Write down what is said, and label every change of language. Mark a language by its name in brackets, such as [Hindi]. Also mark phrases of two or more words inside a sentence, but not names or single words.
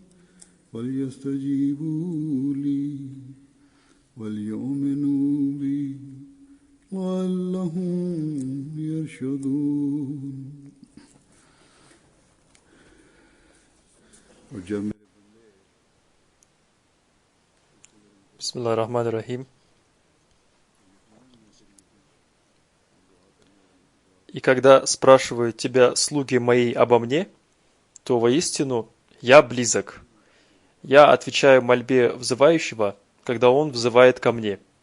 [Arabic] فليستجيبوا لي وليؤمنوا بي لعلهم يرشدون. بسم الله الرحمن الرحيم. [Russian] И когда спрашивают тебя слуги мои обо мне, то воистину я близок. Я отвечаю мольбе взывающего, когда он взывает ко мне.